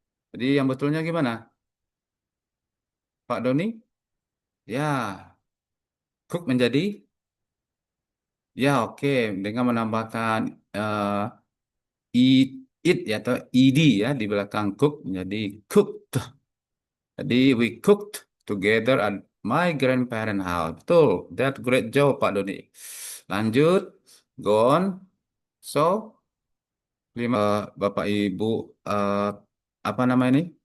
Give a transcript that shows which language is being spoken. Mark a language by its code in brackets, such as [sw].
[id] Jadi yang betulnya gimana? Pak Doni? Ya, cook menjadi ya oke dengan menambahkan eat it ya atau ed ya di belakang cook menjadi cooked. [en] Jadi we cooked together at my grandparents' house. [id] Betul. [en] That great job Pak Doni. [id] Lanjut, [en] go on. [id] So, Bapak Ibu eh, apa nama ini?